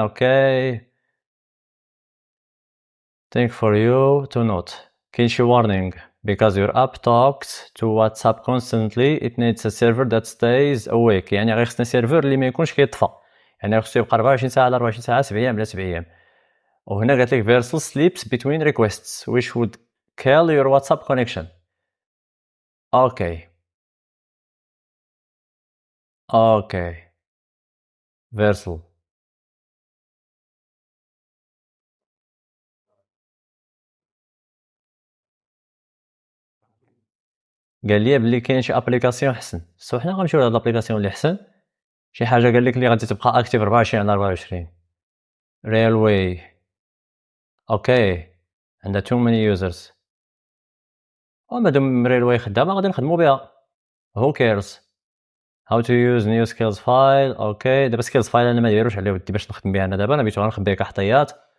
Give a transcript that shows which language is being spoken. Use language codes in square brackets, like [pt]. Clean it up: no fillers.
[en] Okay think for you to note كاين شي warning because your app talks to WhatsApp constantly it needs a server that stays awake. [ar] يعني غير خصنا سيرفر اللي ما يكونش كيطفى، يعني خصو يبقى 24 ساعه على 24 ساعه 7 ايام على 7 ايام. وهنا قالت لك [en] Versal sleeps between requests which would kill your WhatsApp connection. [ar] اوكي اوكي Versal قال لي بلي كاين شي ابليكاسيون حسن. سو حنا غنمشيو لهاد الابليكاسيون اللي حسن، شي حاجه قال لك اللي غادي تبقى اكتيف 24 على 24. ريلوي اوكي عندها [en] too many users. [ar] ومادام railway خدامة غادي نخدمو بها. [en] who cares how to use new skills file. [ar] اوكي دابا skills file انا ما دايروش عليه ودي باش نخدم بها انا دابا، انا بغيت غنخبي كحطيات.